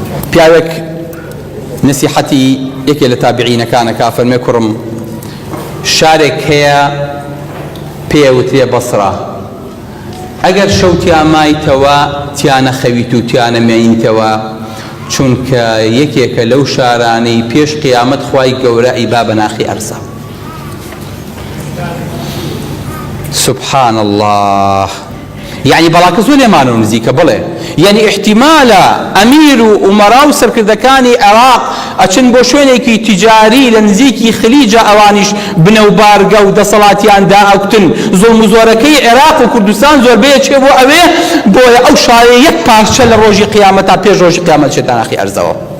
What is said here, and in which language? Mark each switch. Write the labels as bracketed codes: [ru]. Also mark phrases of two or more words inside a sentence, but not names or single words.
[ckb] پیاوێک نسیحەتی یەکێ لە تابعینەکانە کە فەرمێ کوڕم شارێک هەیە پێوترێ بەسڕە ئەگەر شەوتیان مایتەوە تیانە خەویت و تیانە مێنیتەوە چونکە یەکێکە لەو شارانەی پێش قیامەت خوای گەورە ئەیبا بە ناخی ئەرزە. [ar] سبحان الله. [ckb] يعني بەڵاکە زۆر لێمانەوە نزیکە بڵێ یعنی احتیمالە ئەمیر و ئومەرا و سەرکردەکانی عێراق ئەچن بۆ شوێنێکی تیجاری لە نزیکی خلیجە ئەوانیش بنە و بارگە و دەسەڵاتیان داوتن زۆڵم و زۆرەکەی عێراق و کوردستان زۆربەیە چێ بۆ ئەوێ بۆیە ئەو شارێ یەک پارچە لە ڕۆژی قیامەتا پێش ڕۆژی قیامەت چێتە ناخی ئەرزەوە.